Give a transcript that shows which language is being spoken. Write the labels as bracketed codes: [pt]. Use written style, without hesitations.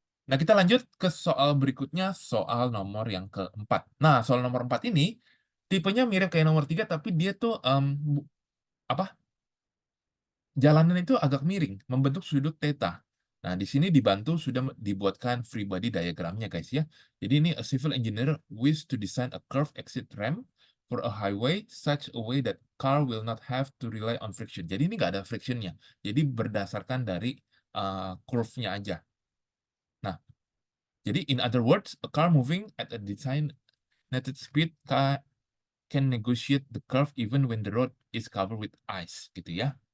[id] Nah, kita lanjut ke soal berikutnya, soal nomor yang keempat. Nah, soal nomor 4 ini, tipenya mirip kayak nomor 3, tapi dia tuh, jalanan itu agak miring, membentuk sudut theta. Nah, di sini dibantu sudah dibuatkan free body diagramnya, guys ya. Jadi ini [en] a civil engineer wish to design a curved exit ramp for a highway such a way that car will not have to rely on friction. [id] Jadi ini nggak ada frictionnya. Jadi berdasarkan dari curve-nya aja. Nah, jadi [en] in other words, a car moving at a designated speed can negotiate the curve even when the road is covered with ice, [id] gitu ya.